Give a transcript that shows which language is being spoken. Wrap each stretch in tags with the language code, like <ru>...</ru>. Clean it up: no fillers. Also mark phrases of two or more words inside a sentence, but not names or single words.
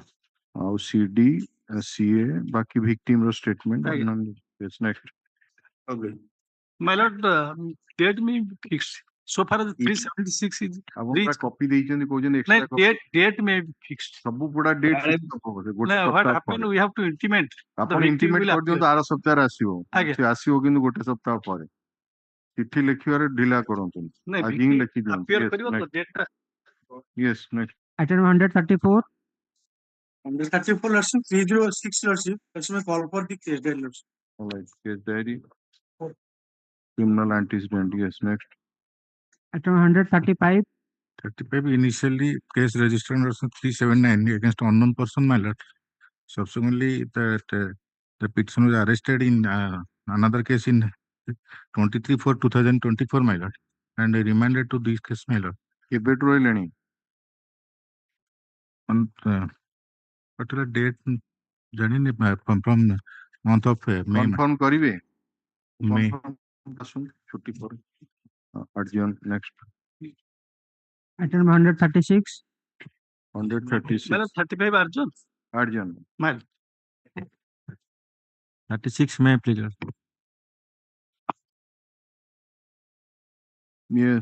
<en>Now CD, CA, baki victim statement. Yes, next. Okay. My lord, date may be fixed. So far as 376 is reached. Copy Date may be fixed. What happened? We have to intimate.</en> <or>ଆପଣ intimate କରିଦିଅନ୍ତୁ ଆର ସପ୍ତାହରେ ଆସିବ ସେ ଆସିବ କିନ୍ତୁ ଗୋଟେ ସପ୍ତାହ ପରେ ଚିଠି ଲେଖିବାରେ ଢିଲା କରନ୍ତୁନି ଆଜି ହିଁ ଲେଖିଦିଅନ୍ତୁ</or> <en>yes next Item 134. 134 lordship, 306 lordship. That's my call for the case diary lordship. all right case diary criminal antecedent yes next Item 135. 35 initially case registered under 379 against unknown person, my lord. Subsequently, the petitioner was arrested in another case in 23/4/2024, my lord, and remanded to this case, my lord.</en> <or>କେବେଠୁ ରହିଲେଣି</or> <en>On particular date, ଜାଣିନି from month of May.</en> <or>Confirm କରିବେ</or> <en>May.</en> <or>ଆସନ୍ତୁ ଛୁଟି ପରେ</or> <en>adjourn next Item 136. 136 Madam, 35 Arjun. adjourn 36 May, please. yes</en>